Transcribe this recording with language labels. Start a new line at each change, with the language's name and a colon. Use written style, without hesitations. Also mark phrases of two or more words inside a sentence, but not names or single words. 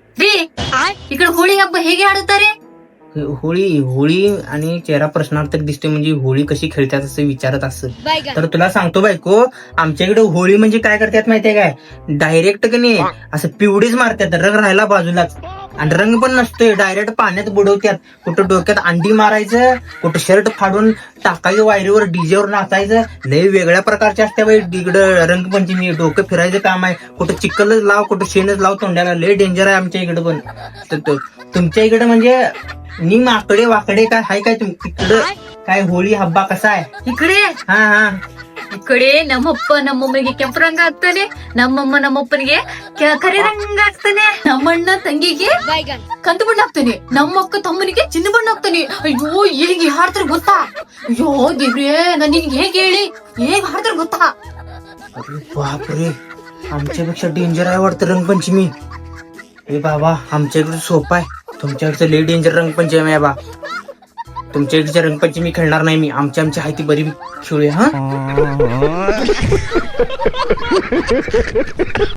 Kannada: ರೀ
Marathi: इकडे होळी
Kannada: हಬ್ಬ ಹೇಗೆ ಆಡುತ್ತಾರೆ?
Marathi: होळी आणि चेहरा प्रश्नार्थक दिसते म्हणजे होळी कशी खेळतात असं विचारत असत. तर तुला सांगतो बायको, आमच्या इकडे होळी म्हणजे काय करतात माहितीये काय, डायरेक्ट की नाही असं पिवडीच मारतात, रंग राहायला बाजूलाच, आणि रंग पण नसतोय, डायरेक्ट पाण्यात बुडवतात. कुठं डोक्यात अंडी मारायचं, कुठं शर्ट फाडून टाकायचं, वायरीवर डीजेवर नाचायचं. लय वेगळ्या प्रकारचे असते बाई इकडं रंगपंचमी. डोकं फिरायचं काम आहे, कुठं चिखलच लाव, कुठं शेणच लाव तोंड्याला. लय डेंजर आहे आमच्या इकडे पण. तुमच्या इकडे म्हणजे नि माकडे वाकडे काय हाय काय तिकडं? काय होळी हब्बा कसा आहे इकडे हा
Kannada: ಇಕಡೆ ನಮ್ಮಮ್ಮನಿಗೆ ಕೆಂಪು ರಂಗ ಹಾಕ್ತಾನೆ, ನಮ್ಮಪ್ಪನಿಗೆ ಕರಿ ರಂಗ ಹಾಕ್ತಾನೆ, ನಮ್ಮಣ್ಣ ತಂಗಿಗೆ ಕಂದು ಬಣ್ಣ ಹಾಕ್ತಾನೆ, ನಮ್ಮ ಅಕ್ಕ ತಮ್ಮನಿಗೆ ಚಿನ್ನ ಬಣ್ಣ ಹಾಕ್ತಾನೆ. ಅಯ್ಯೋ ಹೇಗೆ ಹಾಡ್ತಾರೆ ಗೊತ್ತಾ? ಅಯ್ಯೋ ದೇವ್ರೇ, ನಾನು ನಿನ್ಗೆ ಹೇಗೆ ಹೇಳಿ ಹೇಗೆ ಹಾಡ್ತಾರೆ ಗೊತ್ತಾ?
Marathi: अरे बापरे, आमच्यापेक्षा डेंजर आहे वाटतं रंगपंचमी. ए बाबा, आमच्या इकडे सोपं आहे, तुमच्याकडचं लय डेंजर रंगपंचमी आहे बा. तुमच्या इकडच्या रंगपंचमी खेळणार नाही मी. आमची आहे ती बरी खेळूया हा.